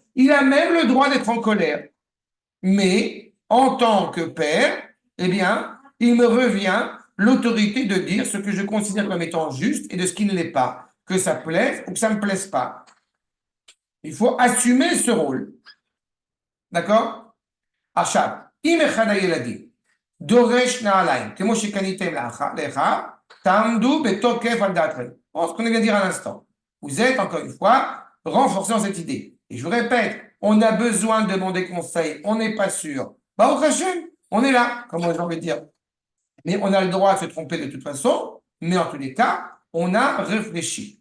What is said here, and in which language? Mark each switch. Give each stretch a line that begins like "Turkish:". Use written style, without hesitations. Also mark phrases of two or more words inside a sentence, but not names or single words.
French: Il a même le droit d'être en colère. Mais, en tant que père, il me revient l'autorité de dire ce que je considère comme étant juste et de ce qui ne l'est pas. Que ça plaise ou que ça ne me plaise pas. Il faut assumer ce rôle. D'accord? Achab,
Hebrew: אם אחד הילדים דורש נעליים, כמו שקניתם לך, תעמדו בתוקף על דעתכם.
French: Ce qu'on vient de dire à l'instant. Vous êtes, encore une fois, renforcé dans cette idée. Et je vous répète, on a besoin de demander conseil, on n'est pas sûr. Bah, au Hachem, on est là, comme j'ai envie de dire. Mais on a le droit de se tromper de toute façon, mais en tous les cas, on a réfléchi.